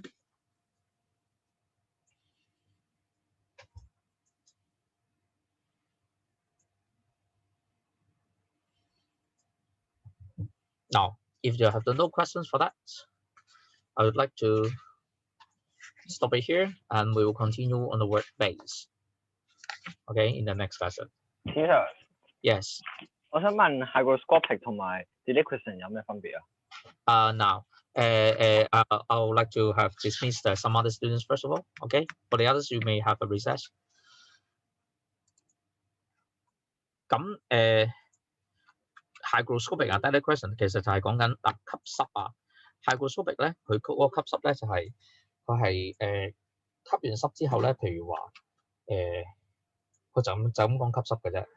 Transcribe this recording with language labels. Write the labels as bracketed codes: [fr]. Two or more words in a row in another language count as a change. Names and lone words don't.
[en] Now, if you have no questions for that, I would like to stop it here, and we will continue on the word base. Okay, in the next lesson. Teacher, Yes. [yue] 我想問 hygroscopic 同埋 deliquescent 有咩分別啊？ [en] Now, I would like to have dismissed some other students first of all. Okay, for the others, you may have a recess. [yue] 咁hygroscopic 啊 deliquescent 其實就係講緊吸濕啊。hygroscopic 咧，佢嗰個吸濕咧就係佢係吸完濕之後咧，譬如話佢就咁講吸濕嘅啫。